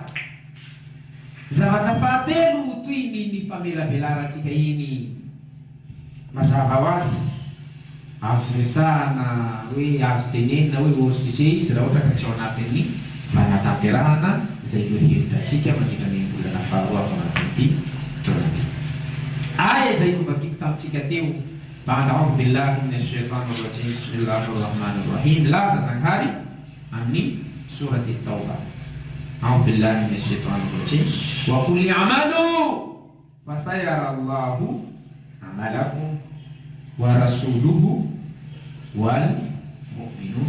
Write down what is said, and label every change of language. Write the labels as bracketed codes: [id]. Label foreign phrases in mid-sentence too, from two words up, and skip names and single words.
[mg] Zavatra fahatelo toy ny famelabelarantsika iny mazava ho azy azo resahana hoe azo tenenina hoe OCG izy raha ohatra ka tsy ao anatin'ny fanatanterahana zay eo hevitrantsika mandritra ny volana faharoa ao anatin'ity fotoana. Aya zay novakiko tamintsika teo [ar] بعد أعوذ بالله من الشيطان الرجيم بسم الله الرحمن الرحيم [mg] laza zanghary amin'ny surati Tauba. [ar] أعوذ بالله من الشيطان الرجيم وقل اعملوا فسيرى الله عملكم ورسوله والمؤمنون.